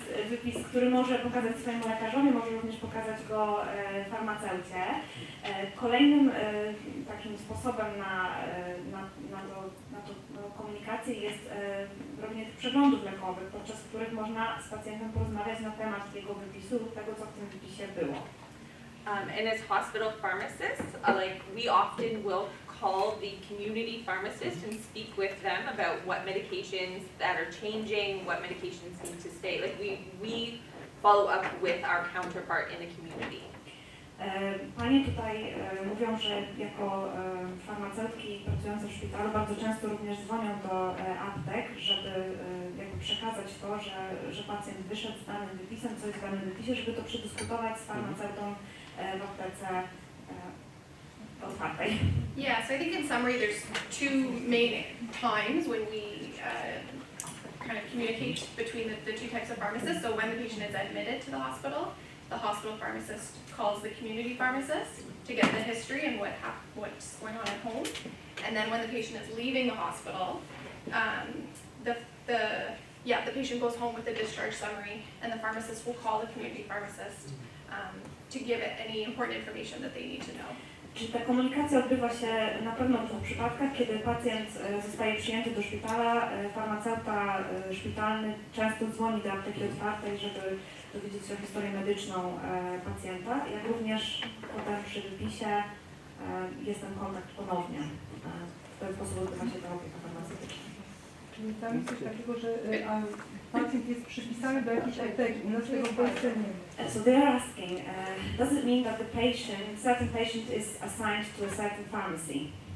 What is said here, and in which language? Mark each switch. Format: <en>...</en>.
<pl>Wypis, który może pokazać swojemu lekarzowi, może również pokazać go farmaceucie. Kolejnym takim sposobem na komunikację jest robienie tych przeglądów lekowych, podczas których można z pacjentem porozmawiać na temat jego wypisu lub tego, co w tym wypisie było.</pl> <en>And as hospital pharmacists, like we often will call the community pharmacist and speak with them about what medications that are changing, what medications need to stay. Like we follow up with our counterpart in the community.</en> <pl>Panie tutaj mówią, że jako farmaceutki pracujące w szpitalu bardzo często również dzwonią do aptek, żeby jakby przekazać to, że pacjent wyszedł z danym wypisem, co jest w danym wypisie, żeby to przedyskutować z farmaceutą w aptece otwartej.</pl> <en>Yeah, so I think in summary there's two main times when we kind of communicate between the two types of pharmacists. So when the patient is admitted to the hospital pharmacist calls the community pharmacist to get the history and what's going on at home. And then when the patient is leaving the hospital, the patient goes home with a discharge summary and the pharmacist will call the community pharmacist to give it any important information that they need to know.</en> <pl>Czyli ta komunikacja odbywa się na pewno w dwóch przypadkach, kiedy pacjent zostaje przyjęty do szpitala, farmaceuta szpitalny często dzwoni do apteki otwartej, żeby dowiedzieć się o historię medyczną pacjenta, jak również potem przy wypisie jest ten kontakt ponownie. W ten sposób odbywa się ta opieka farmaceutyczna. Czyli tam jest coś takiego, że pacjent jest przypisany do jakiejś apteki, u nas tego w Polsce nie ma.</pl> <en>So they are asking, does it mean that the certain patient is assigned to a certain pharmacy?</en>